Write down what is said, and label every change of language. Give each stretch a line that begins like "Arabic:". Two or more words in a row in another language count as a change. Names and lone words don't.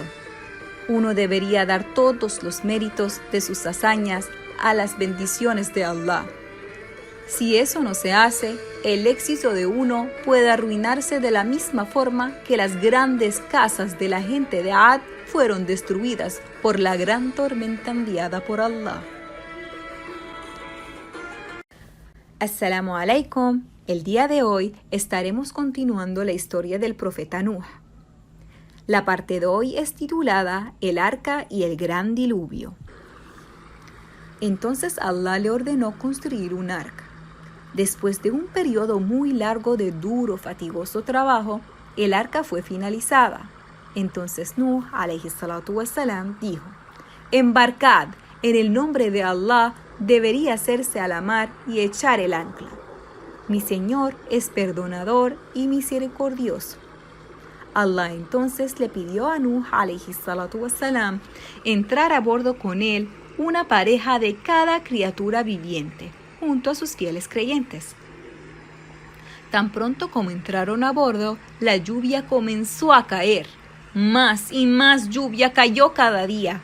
Spanish: Uno debería dar todos los méritos de sus hazañas a las bendiciones de Allah. Si eso no se hace, el éxito de uno puede arruinarse de la misma forma que las grandes casas de la gente de Ad fueron destruidas por la gran tormenta enviada por Allah.
Arabic: السلام عليكم.
Spanish: El día de hoy estaremos continuando la historia del profeta Nuh. La parte de hoy es titulada El Arca y el Gran Diluvio. Entonces Allah le ordenó construir un arca. Después de un periodo muy largo de duro, fatigoso trabajo, el arca fue finalizada. Entonces Nuh,
Arabic: عليه الصلاة والسلام,
Spanish: dijo: embarcad, en el nombre de Allah debería hacerse a la mar y echar el ancla. Mi Señor es perdonador y misericordioso. Allah entonces le pidió a Nuh,
Arabic: عليه الصلاة والسلام,
Spanish: entrar a bordo con él una pareja de cada criatura viviente, junto a sus fieles creyentes. Tan pronto como entraron a bordo, la lluvia comenzó a caer. Más y más lluvia cayó cada día.